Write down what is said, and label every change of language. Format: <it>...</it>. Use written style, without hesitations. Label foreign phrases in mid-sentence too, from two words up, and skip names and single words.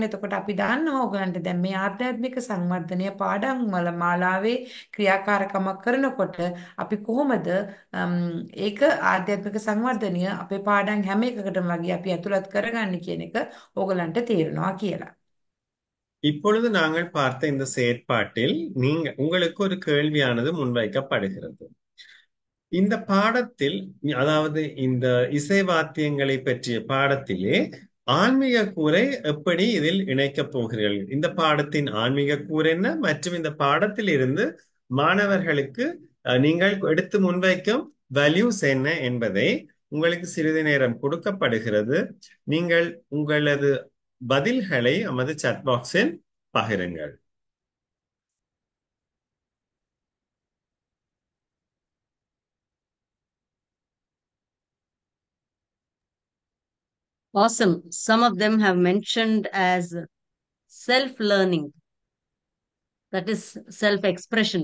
<si>එතකොට අපි දාන්නවා ඕගලන්ට දැන් මේ ආධ්‍යාත්මික සංවර්ධනය පාඩම් වල මාලාවේ ක්‍රියාකාරකමක් කරනකොට අපි කොහොමද ඒක ආධ්‍යාත්මික සංවර්ධනය අපේ පාඩම් හැම එකකටම වගේ අපි ඇතුළත් කරගන්නේ කියන එක ඕගලන්ට තේරෙනවා කියලා.</si> <ta>இப்பொழுது நாங்கள் பார்த்த இந்த செயற்பாட்டில் உங்களுக்கு ஒரு கேள்வியானது முன்வைக்கப்படுகிறது. இந்த பாடத்தில், அதாவது இந்த இசை வாத்தியங்களை பற்றிய பாடத்திலே ஆன்மீக கூறை எப்படி இதில் இணைக்கப் போகிறீர்கள்? இந்த பாடத்தின் ஆன்மீக கூறு என்ன மற்றும் இந்த பாடத்தில் இருந்து மாணவர்களுக்கு நீங்கள் எடுத்து முன்வைக்கும் வேல்யூஸ் என்ன என்பதை உங்களுக்கு சிறிது நேரம் கொடுக்கப்படுகிறது. நீங்கள் உங்களது பதில்களை நமது</ta> <en>chat box</en> <ta>பகிருங்கள்.</ta> <en>Awesome. Some of them have mentioned as self-learning. That is self-expression.</en>